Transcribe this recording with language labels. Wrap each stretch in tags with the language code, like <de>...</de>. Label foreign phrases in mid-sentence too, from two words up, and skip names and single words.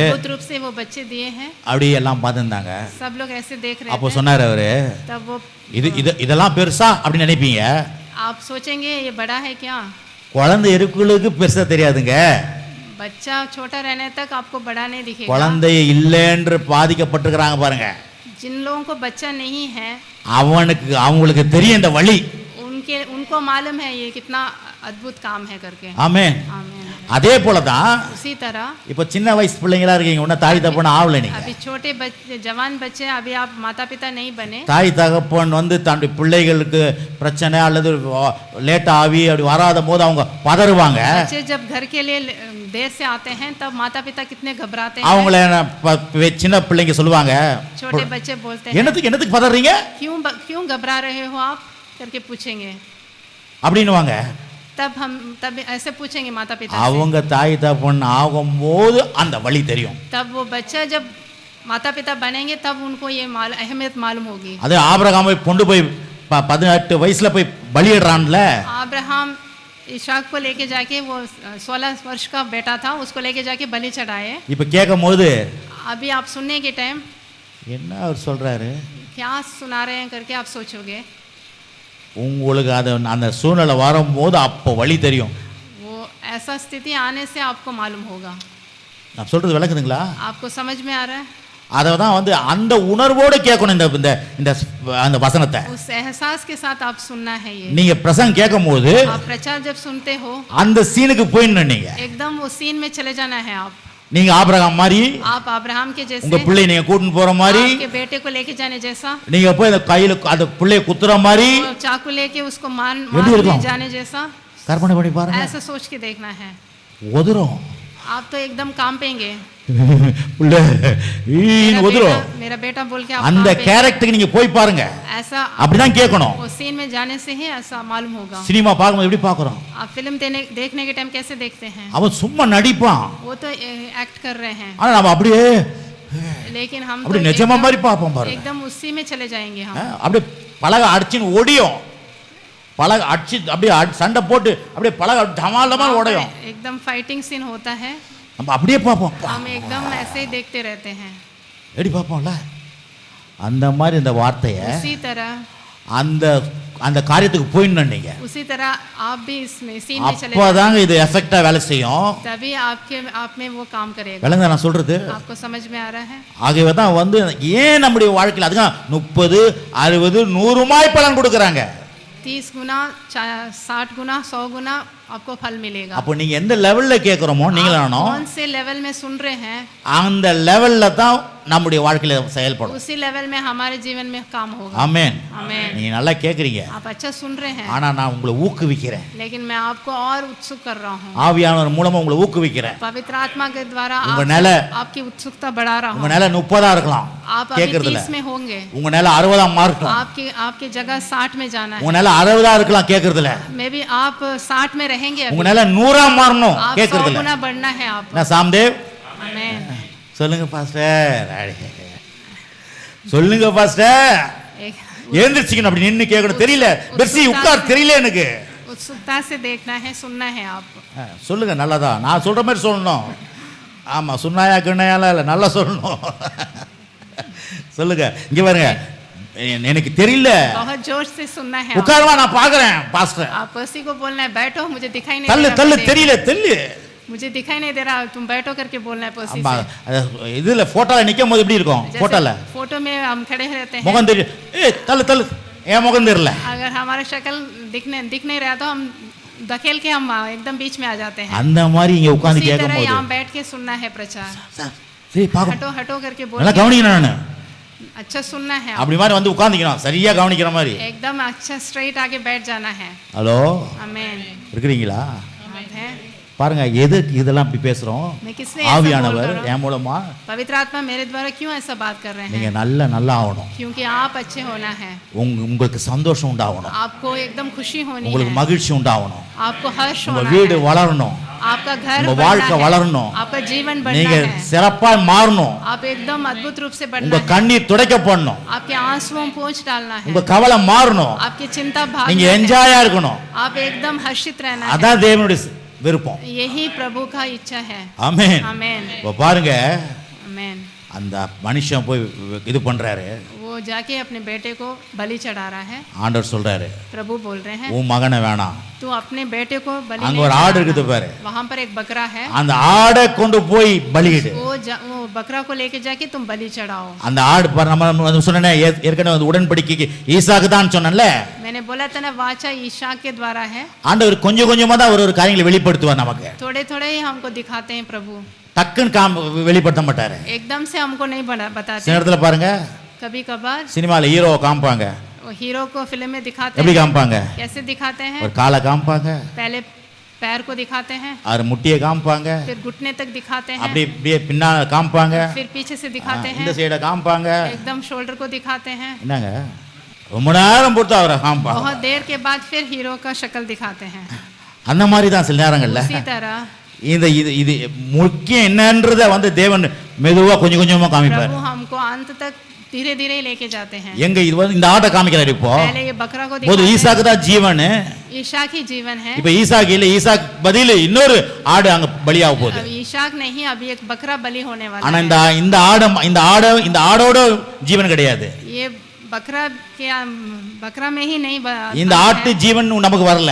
<hi>अद्भुत रूप से वो बच्चे दिए हैं.</hi> <ta>அப்படி எல்லாம் பார்த்துருந்தாங்க.</ta> <hi>सब लोग ऐसे देख रहे</hi> <ta>அப்போ</ta> <hi>थे.</hi> <ta>சொன்னாரு அவரு,</ta> <hi>तब वो,</hi> <ta>இதெல்லாம் பெருசா அப்படின்னு நினைப்பீங்க.</ta> <hi>आप सोचेंगे ये बड़ा है क्या?</hi> <ta>குழந்தை இருக்குளுக்கு பெருசா தெரியாதுங்க.</ta> <hi>बच्चा छोटा रहने तक आपको बड़ा नहीं दिखेगा.</hi> <ta>குழந்தை இல்லைன்று பாதிக்கப்பட்டிருக்கிறாங்க பாருங்க,</ta> <hi>जिन लोगों को बच्चा नहीं है</hi> <ta>அவங்களுக்கு தெரியும் இந்த வழி.</ta> <hi>उनको मालूम है ये कितना अद्भुत काम है करके.</hi> <ta>ஆமென்.</ta> <hi>आमीन.</hi> <ta>அதே போலதான்</ta> <hi>उसी तरह</hi> <ta>இப்ப சின்ன வயசு பிள்ளைங்களா இருக்கீங்க, உன்ன தாய் தகப்பன் ஆவல. நீங்க</ta> <hi>अभी छोटे बच्चे, जवान बच्चे, अभी आप माता पिता नहीं बने.</hi> <ta>தாய் தகப்பன் வந்து தன்னுடைய பிள்ளைகளுக்கு பிரச்சனை அல்லது லேட் ஆகி அப்படி வராத போது அவங்க பதறுவாங்க.</ta> <hi>बच्चे जब घर के लिए देर से आते हैं तब माता पिता कितने घबराते हैं.</hi> <ta>அவங்கள சின்ன பிள்ளைங்க சொல்லுவாங்க,</ta> <hi>छोटे बच्चे बोलते हैं,</hi> <ta>என்னத்துக்கு பதறீங்க,</ta> <hi>क्यों घबरा रहे हो आप करके पूछेंगे.</hi> <ta>அப்படின்னுவாங்க.</ta> <hi>तब ऐसे पूछेंगे माता पिता</hi> <ta>அவங்க தாய் தகப்பன் ஆகும்போது அந்த வழி தெரியும்.</ta> <hi>तब वो बच्चा जब माता पिता बनेंगे तब उनको ये अहमियत मालूम होगी.</hi> <ta>அது ஆபிரகாமை கொண்டு போய் 18 வயசுல போய் பலியிடுறான்ல.</ta> <hi>अब्राहम इसाक को लेके जाके, वो 16 वर्ष का बेटा था, उसको लेके जाके बलि चढ़ाए.</hi> <ta>இப்ப கேட்கும்போது</ta> <hi>अभी आप सुनने के टाइम</hi> <ta>என்ன அவர் சொல்றாரு,</ta> <hi>क्या सुना रहे हैं करके आप सोचोगे.</hi> <ta>உங்களுக்கு அந்த சூழ்நிலை வரும்போது அப்போ வழி தெரியும்.</ta> <hi>वो ऐसा स्थिति आने से आपको मालूम होगा.</hi> <ta>நான் சொல்றது விளக்குதுங்களா?</ta> <hi>आपको समझ में आ रहा है.</hi> <ta>அதை தான் வந்து அந்த உணர்வோடு கேட்கணும் இந்த அந்த வசனத்தை.</ta> <hi>उस एहसास के साथ आप सुनना है. ये</hi> <ta>நீங்க பிரசங்கம் கேட்கும்போது</ta> <hi>आप प्रचार जब सुनते हो</hi> <ta>அந்த சீனுக்கு போயிடணும். நீங்க</ta> <hi>एकदम वो सीन में चले जाना है.</hi> <ta>நீங்க ஆபிரகாம் மாதிரி,</ta> <hi>आप अब्राहम के जैसे,</hi> <ta>உங்க பிள்ளை நீங்க கூட்டிட்டு போற மாதிரி,</ta> <hi>आपके बेटे को लेके जाने जैसा,</hi> <ta>நீங்க போய் அந்த கையில அந்த பிள்ளைய குத்துற மாதிரி,</ta> <hi>और चाकू लेके उसको मार जाने जैसा</hi> <ta>கற்பனை பண்ணி பாருங்க.</ta> <hi>ऐसा सोच के देखना है.</hi> <ta>உதறும்.</ta> <hi>आप तो एकदम कांपेंगे. मेरा बेटा बोल के आप</hi> <ta>அந்த கேரக்டருக்கு நீங்க போய் பாருங்க.</ta> <hi>ऐसा</hi> <ta>அப்படிதான் கேட்கணும்.</ta> <hi>उस सीन में जाने से ही ऐसा मालूम होगा.</hi> <ta>சினிமா பார்க்கும்போது எப்படி பார்க்கறோம்,</ta> <hi>आप फिल्म देखने के टाइम कैसे देखते हैं.</hi> <ta>அவன் சும்மா நடிப்பான்,</ta> <hi>वो तो एक्ट कर रहे हैं,</hi> <ta>ஆனா நம்ம அப்படியே</ta> <hi>लेकिन हम</hi> <ta>அப்படி நிஜமா மாதிரி பார்ப்போம் பாருங்க.</ta> <hi>एकदम उसी में चले जाएंगे हम.</hi> <ta>அப்படியே பலக அடிச்சின்னு ஓடியும், பலக அடிச்சு அப்படியே சண்டை போட்டு அப்படியே பலக டமாலமா ஓடையும்.</ta> <hi>एकदम</hi> <en>fighting scene</en> <hi>होता है,</hi> <ta>நம்ம அப்படியே பார்ப்போம்.</ta> <hi>हम एकदम ऐसे ही देखते रहते हैं.</hi> <ta>எப்படி பார்ப்போம்ல, அந்த மாதிரி இந்த வார்த்தையை</ta> <hi>उसी तरह</hi> <ta>அந்த அந்த காரியத்துக்கு போயிடணும் நீங்க.</ta> <hi>उसी तरह आप भी इसमें सीन में चले</hi> <ta>அப்பதாங்க இது எஃபெக்ட்டா வேலை செய்யும்.</ta> <hi>तभी आप में वो काम करेगा.</hi> <ta>விளங்குதா நான் சொல்றது?</ta> <hi>आपको समझ में आ रहा है?</hi> <ta>ஆகவே தான் வந்து ஏன் நம்முடைய வாழ்க்கையில் அதுதான் 30 60 100 பலன் கொடுக்கறாங்க.</ta> <hi>30 गुना 60 गुना 100 गुना आपको फल मिलेगा.</hi> <ta>அப்போ நீங்க எந்த லெவல்ல கேக்குறோமோ நீங்களானோ</ta> <hi>कौन से लेवल में सुन रहे हैं</hi> <ta>அந்த லெவல்ல தான் நம்முடைய வாழ்க்கையில செயல்படும்.</ta> <hi>उसी लेवल में हमारे जीवन में काम होगा.</hi> <ta>ஆமென்.</ta> <hi>आमीन.</hi> <ta>நீங்க நல்லா கேக்குறீங்க.</ta> <hi>आप अच्छा सुन रहे हैं.</hi> <ta>ஆனா நான் உங்களை ஊக்குவிக்கிறேன்.</ta> <hi>लेकिन मैं आपको और उत्सुक कर रहा हूँ.</hi> <ta>ஆவியானவர் மூலமா உங்களை ஊக்குவிக்கிறேன்.</ta> <hi>पवित्र आत्मा के द्वारा</hi> <ta>உங்க நில</ta> <hi>आपकी उत्सुकता बढ़ा रहा</hi> <ta>உங்க</ta> <hi>हूँ.</hi> <ta>நில 30 இருக்கலாம்.</ta> <hi>आप अभी</hi> <ta>கேக்குறதுல</ta> <hi>30 में होंगे.</hi> <ta>உங்க நில 60 இருக்கலாம்.</ta> <hi>आपकी जगह 60 में जाना है.</hi> <ta>உங்க நில 60 இருக்கலாம் கேக்குறதுல.</ta> <hi>मैं भी आप 60 में रहेंगे.</hi> <ta>உங்க நில 100 மாறணும்</ta> <hi>आप 100</hi> <ta>கேக்குறதுல.</ta> <hi>गुना बढ़ना है आप.</hi> <ta>நான் சாம்தேவ்</ta> <hi>आमीन.</hi> <ta>சொல்லுங்க பாஸ்டர். சொல்லுங்க பாஸ்டர். எழுந்திருச்சிக்கணும் அப்படி நின்னு கேட்கணும். தெரியல பெர்சி உட்கார் தெரியல எனக்கு.</ta> <hi>उत्सुकता से देखना है, सुनना है आप.</hi> <ta>சொல்லுங்க நல்லதா நான் சொல்ற மாதிரி சொல்லணும். ஆமா சுன்னாயா கிண்ணையால இல்ல நல்லா சொல்லணும். சொல்லுங்க இங்க பாருங்க எனக்கு தெரியல.</ta> <hi>बहुत जोर से सुनना है.</hi> <ta>உட்காருவா நான் பாக்குறேன் பாஸ்டர்.</ta> <hi>आप पर्सी को बोलना है बैठो मुझे दिखाई नहीं</hi> <ta>தள்ளு</ta> <hi>दे रहा.</hi> <ta>தள்ளு தெரியல தெரியல</ta> <hi>मुझे दिखाई नहीं दे रहा तुम बैठो करके बोलना है पर्सी</hi> <ta>ஆமா</ta> <hi>से.</hi> <ta>இதுல போட்டோல நிக்கும் போது எப்படி இருக்கும்? போட்டோல</ta> <hi>फोटो में हम खड़े रहते हैं.</hi> <ta>முகம் தெரியும். ஏய் தள்ளு தள்ளு ஏன் முகம் தெரியல?</ta> <hi>अगर हमारा शक्ल दिख नहीं रहा तो हम धकेल के हम एकदम बीच में आ जाते हैं.</hi> <ta>அந்த மாதிரி இங்க உட்கார்ந்து</ta> <hi>उसी तरह</hi> <ta>கேட்கும்போது</ta> <hi>यहाँ बैठ के सुनना है प्रचार.</hi> <ta>சரி பாக்க</ta> <hi>हटो हटो करके</hi> <ta>நல்லா</ta> <hi>बोलना.</hi> <ta>கவனிக்கணும் நானு.</ta> <hi>अच्छा सुनना है.</hi> <ta>அப்படி மாதிரி வந்து உட்கார்ந்துக்கணும் சரியா கவனிக்கிற மாதிரி.</ta> <hi>एकदम अच्छा स्ट्रेट आके बैठ जाना है.</hi> <ta>ஹலோ</ta> <hi>आमीन.</hi> <ta>இருக்கீங்களா?</ta> <hi>आप हैं?</hi> <ta>பாருங்க எதுக்கு இதெல்லாம் இப்படி பேசுறோம்?</ta> <hi>मैं किसने ऐसा बोल</hi> <ta>ஆவியானவர்</ta> <hi>रहा हूँ?</hi> <ta>என் மூலமா</ta> <hi>पवित्र आत्मा मेरे द्वारा क्यों ऐसा बात कर रहे</hi> <ta>நீங்க</ta> <hi>हैं?</hi> <ta>நல்லா ஆகணும்.</ta> <hi>क्योंकि आप अच्छे होना है.</hi> <ta>உங்களுக்கு சந்தோஷம் உண்டாகணும்.</ta> <hi>आपको एकदम खुशी होनी</hi> <ta>உங்களுக்கு</ta> <hi>है.</hi> <ta>மகிழ்ச்சி உண்டாகணும்.</ta> <hi>आपको हर्ष</hi> <ta>உங்க</ta> <hi>होना</hi> <ta>வீடு</ta> <hi>है.</hi> <ta>வளரணும்.</ta> <hi>आपका घर</hi> <ta>உங்க</ta> <hi>बढ़ना</hi> <ta>வாழ்க்கை</ta> <hi>है.</hi> <ta>வளரணும்.</ta> <hi>आपका जीवन बढ़ना</hi> <ta>நீங்க</ta> <hi>है.</hi> <ta>சிறப்பா மாறணும்.</ta> <hi>आप एकदम अद्भुत रूप से बढ़ना</hi> <ta>உங்க</ta> <hi>है.</hi> <ta>கண்ணீர் துடைக்கப்படணும்.</ta> <hi>आपके आंसुओं में पोंछ डालना है.</hi> <ta>உங்க கவலை மாறணும்.</ta> <hi>आपकी चिंता भागना</hi> <ta>நீங்க</ta> <hi>है.</hi> <ta>என்ஜாயா இருக்கணும்.</ta> <hi>आप एकदम हर्षित रहना है.</hi> <ta>அதான் தேவனுடைய விருப்பம்.</ta> <hi>यही प्रभु का इच्छा है.</hi> <ta>ஆமென்.</ta> <hi>आमीन.</hi> <ta>இப்ப பாருங்க</ta> <hi>आमीन.</hi> <ta>அந்த மனுஷன் போய் இது பண்றாரு.</ta> <hi>वो जाके अपने बेटे को बलि चढ़ा रहा है.</hi> <ta>ஆண்டவர் சொல்றாரு</ta> <hi>प्रभु बोल रहे हैं</hi> <ta>உன் மகனை வேணாம்.</ta> <hi>तू अपने बेटे को बलि</hi> <ta>அங்க</ta> <hi>नहीं</hi> <ta>ஒரு ஆடு</ta> <hi>चढ़ाना.</hi> <ta>இருக்குது பாரு.</ta> <hi>वहां पर एक बकरा है.</hi> <ta>அந்த ஆடை கொண்டு போய் பலியிடு.</ta> <hi>वो बकरा को लेके जाके तुम बलि चढ़ाओ.</hi> <ta>அந்த ஆடு பாரு நம்ம சொன்னேனே ஏற்கனவே அந்த உடன்படிக்கைக்கு ஈசாக்கு தான் சொன்னேன்ல.</ta> <hi>मैंने बोला था ना वाचा ईशा के द्वारा है.</hi> <ta>ஆண்டவர் கொஞ்சம் கொஞ்சமா தான் ஒரு காரியங்களை வெளிப்படுத்துவார் நமக்கு.</ta> <hi>थोड़े थोड़े ही हमको दिखाते हैं प्रभु.</hi> <ta>டக்குன்னு வெளிப்படுத்த மாட்டாரு.</ta> <hi>एकदम से हमको नहीं बताते.</hi> <ta>சில இடத்துல பாருங்க</ta> <hi>कभी कभार</hi> <ta>சினிமால ஹீரோவை காமிப்பாங்க.</ta> <hi>हीरो को फिल्म में दिखाते</hi> <ta>எப்படி</ta> <hi>हैं.</hi> <ta>காமிப்பாங்க?</ta> <hi>कैसे दिखाते हैं?</hi> <ta>ஒரு காலை காமிப்பாங்க.</ta> <hi>पहले पैर को दिखाते हैं.</hi> <ta>அவர் முட்டியை காமிப்பாங்க.</ta> <hi>फिर घुटने तक दिखाते हैं.</hi> <ta>அப்படி அப்படியே பின்னால காமிப்பாங்க.</ta> <hi>फिर पीछे से दिखाते</hi> <ta>இந்த</ta> <hi>हैं.</hi> <ta>சைட காமிப்பாங்க.</ta> <hi>एकदम शोल्डर को दिखाते हैं.</hi> <ta>என்னங்க ரொம்ப நேரம் பொறுத்து அவரை காமிப்பாங்க.</ta> <hi>बहुत देर के बाद फिर हीरो का शक्ल दिखाते हैं.</hi> <ta>அந்த மாதிரி தான் சில நேரங்கள்ல</ta> <hi>उसी तरह</hi> <ta>இது இது இது முக்கியம் என்னன்றத வந்து தேவன் மெதுவா கொஞ்சம் கொஞ்சமா காமிப்பார்.</ta> <hi>प्रभु हमको अंत तक धीरे धीरे लेके जाते हैं.</hi> <ta>எங்க இது வந்து இந்த ஆட்டை காமிக்கிறாரு. இப்போ</ta> <hi>पहले ये बकरा को</hi> <ta>போது</ta> <hi>दिखाते</hi> <ta>ஈசாக்கு தான் ஜீவன்.</ta> <hi>हैं. ईशाक ही जीवन है.</hi> <ta>இப்ப ஈசாக்கு இல்ல ஈசாக் பதில் இன்னொரு ஆடு அங்க பலியாக போகுது.</ta> <hi>अब ईशाक नहीं अभी एक बकरा बलि होने वाला</hi> <ta>ஆனா</ta> <hi>है.</hi> <ta>இந்த ஆடோட ஜீவன் கிடையாது.</ta> <hi>ये बकरा में ही नहीं</hi> <ta>இந்த ஆட்டு ஜீவன் நமக்கு வரல.</ta>